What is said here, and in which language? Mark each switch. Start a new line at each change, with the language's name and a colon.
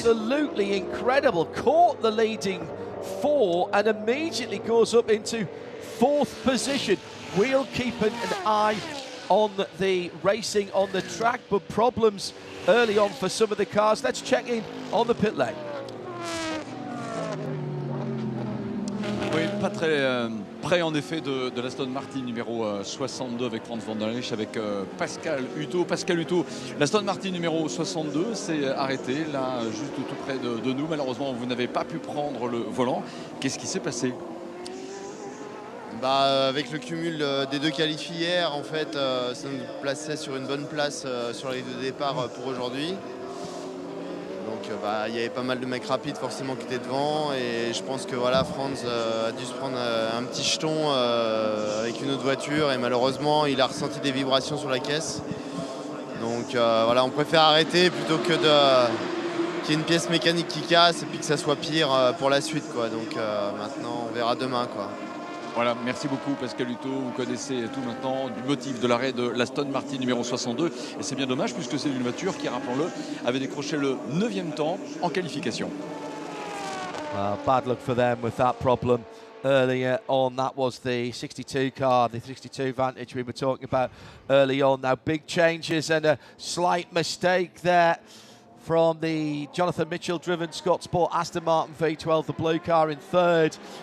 English: Absolutely incredible. Caught the leading 4 and immediately goes up into 4th position. We'll keep an eye on the racing on the track, but problems early on for some of the cars. Let's check in on the pit lane.
French: Oui, pas très près en effet de l'Aston Martin numéro 62 avec Franz van der Leyen, avec Pascal Uto. Pascal Uto, l'Aston Martin numéro 62 s'est arrêté là juste tout près de nous. Malheureusement, vous n'avez pas pu prendre le volant. Qu'est-ce qui s'est passé? Avec le cumul des 2 qualifs hier, en fait, ça nous plaçait sur une bonne place sur la ligne de départ pour aujourd'hui. Donc il y avait pas mal de mecs rapides forcément qui étaient devant, et je pense que voilà, Franz a dû se prendre un petit jeton avec une autre voiture, et malheureusement il a ressenti des vibrations sur la caisse. Donc voilà, on préfère arrêter plutôt que qu'il y ait une pièce mécanique qui casse et puis que ça soit pire pour la suite, quoi. Donc maintenant on verra demain, quoi. Voilà, merci beaucoup Pascal Uto, vous connaissez tout maintenant du motif de l'arrêt de l'Aston Martin numéro 62, et c'est bien dommage puisque c'est une voiture qui, rappelons-le, avait décroché le 9e temps en qualification.
English: Bad luck for them with that problem earlier on. That was the 62 car, the 62 Vantage we were talking about early on. Now big changes and a slight mistake there from the Jonathan Mitchell driven Scott Sport Aston Martin V12, the blue car in 3rd.